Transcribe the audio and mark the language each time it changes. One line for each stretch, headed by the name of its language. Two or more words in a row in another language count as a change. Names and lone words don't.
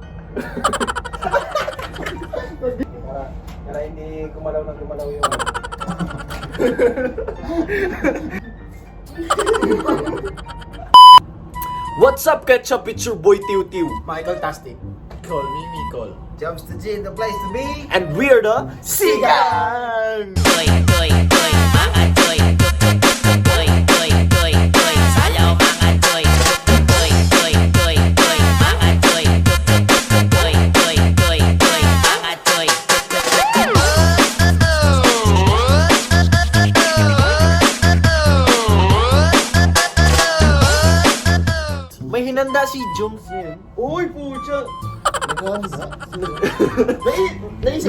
Filipino: Para hindi gumalaw ng gumalaw yung...
English: What's up, Ketchup? It's your boy Tiu Tiu. Michael Tastic. Call me Micol. Jumps to G, the place to be. And we're the Sigang!
Filipino: Toy, toy, toy, mga toy. Toy, toy, toy, toy. Sayaw mga toy. Toy, toy, toy, toy, mga toy. Toy, toy, toy, toy, mga toy. May hinanda si Jones yun. Uy, pucha! Nagkanda. Naisip